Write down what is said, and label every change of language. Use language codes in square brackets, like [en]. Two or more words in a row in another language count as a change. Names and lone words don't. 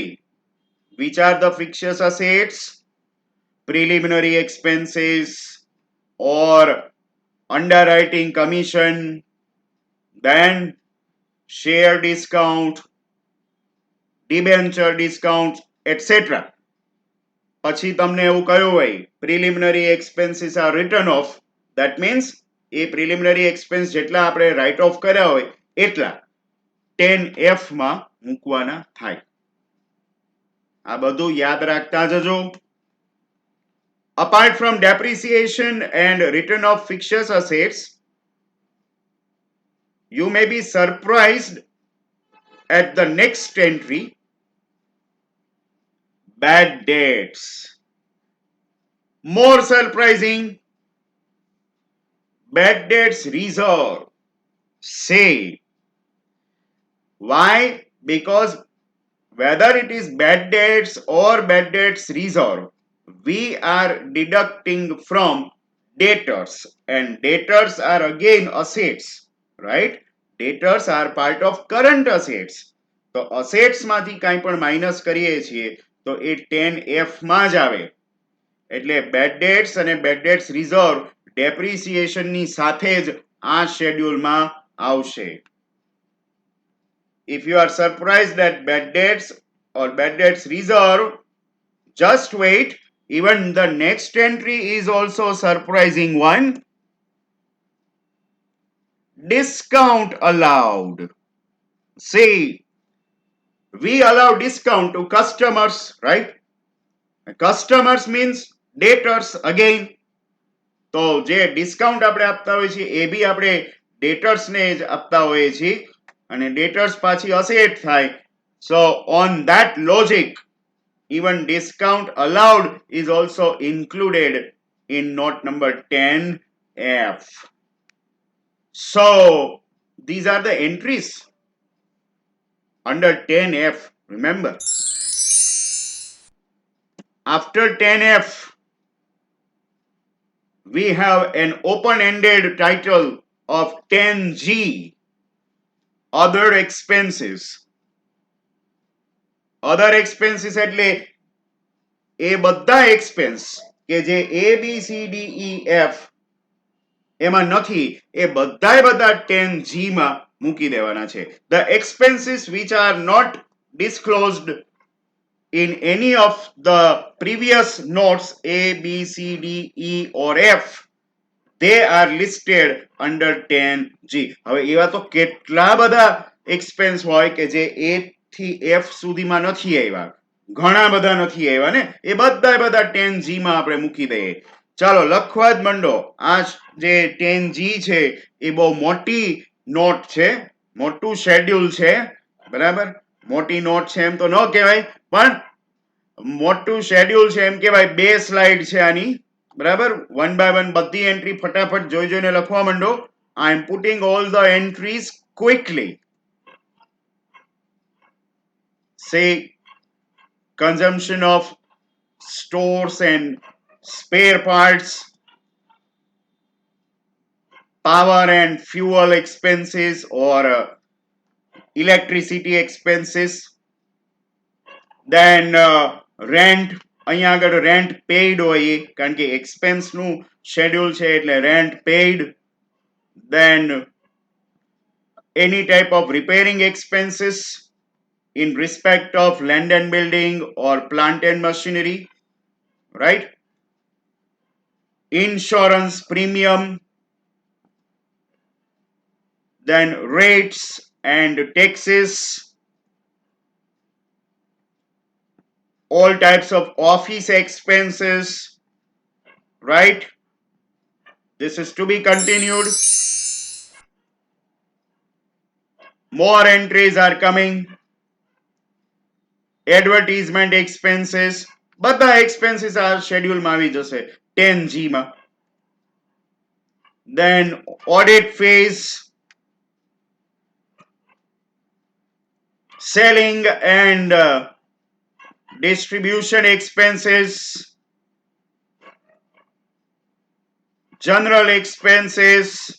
[en] Which are the fictitious assets? Preliminary expenses or underwriting commission, then share discount, debenture discount, etc. [gu] પછી તમને એવું કહ્યું હોય [en] preliminary expenses are written off, that means [gu] એ [en] preliminary expense [gu] જેટલા આપણે [en] write off [gu] કર્યા હોય એટલા 10F માં મૂકવાના થાય. આ બધું યાદ રાખતા જજો. [en] Apart from depreciation and written off fictitious assets, you may be surprised at the next entry, bad debts. More surprising, bad debts reserve. Say, why? Because whether it is bad debts or bad debts reserve, we are deducting from debtors, and debtors are again assets, right? Debtors are part of current assets. [gu] તો assets માંથી કાંઈ પણ માઇનસ કરીએ છીએ તો એ 10F માં જ આવે. એટલે [en] bad debts [gu] અને [en] bad debts reserve depreciation [gu] ની સાથે જ આ શેડ્યુલમાં આવશે. [en] If you are surprised at bad debts or bad debts reserve, just wait. Even the next entry is also surprising one. Discount allowed. See, we allow discount to customers, right? Customers means debtors again. [gu] તો જે ડિસ્કાઉન્ટ આપણે આપતા હોઈએ છીએ એ બી આપણે ડેટર્સ ને જ આપતા હોઈએ છીએ, અને ડેટર્સ પાછી અસેટ થાય. [en] So on that logic, even discount allowed is also included in note number 10F. So these are the entries under 10F. Remember, after 10F we have an open-ended title of 10G, other expenses. Other expenses [gu] એટલે એ બધા expense કે જે A, B, C, D, E, F એમાં નથી એ બધાય બધા 10G માં મૂકી દેવાના છે. [en] The expenses which are not disclosed in any of the previous notes A, B, C, D, E or F, they are listed under 10G. [gu] હવે એવા તો કેટલા બધા એક્સપેન્સ હોય કે જે A થી F સુધીમાં નથી આવ્યા, ઘણા બધા નથી આવ્યા ને, એ બધા 10G માં આપણે મૂકી દઈએ. ચાલો લખવા જ મંડો. આ જે 10G છે એ બહુ મોટી નોટ છે, મોટું શેડ્યુલ છે, બરાબર. મોટી નોટ છે એમ તો ન કહેવાય, પણ મોટું શેડ્યુલ છે એમ કહેવાય. 2 સ્લાઇડ છે આની, બરાબર. [en] one by one [gu] બધી એન્ટ્રી ફટાફટ જોઈને લખવા માંડો. [en] I am putting all the entries quickly. Say consumption of stores and spare parts, power and fuel expenses or electricity expenses, then rent. [gu] અહીંયા આગળ [en] rent paid [gu] હોય કારણ કે એક્સપેન્સ નું શેડ્યુલ છે એટલે [en] rent paid. Then any type of repairing expenses in respect of land and building or plant and machinery, right? Insurance premium, then rates and taxes, all types of office expenses, right? This is to be continued. More entries are coming. Advertisement expenses, [gu] બધા expenses આ schedule માં આવી જશે 10G માં. [en] Then audit fees, selling and distribution expenses, general expenses,